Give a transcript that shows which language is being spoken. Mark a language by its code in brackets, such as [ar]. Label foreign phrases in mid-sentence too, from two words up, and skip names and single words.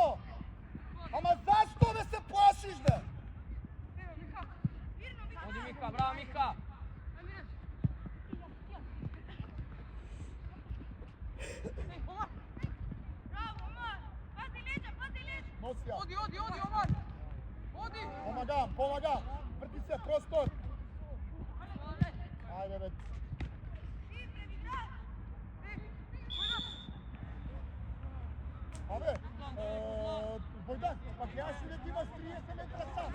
[mk] Ама зашто бе се плашиш бе? Odi Mika, bravo Mika. Носи ја. Odi, Omar. Odi. Помагам. Врти се, простор. Ајде бе. Абе, Бојдан, па гледаш ли дека имаш 30 метра сам?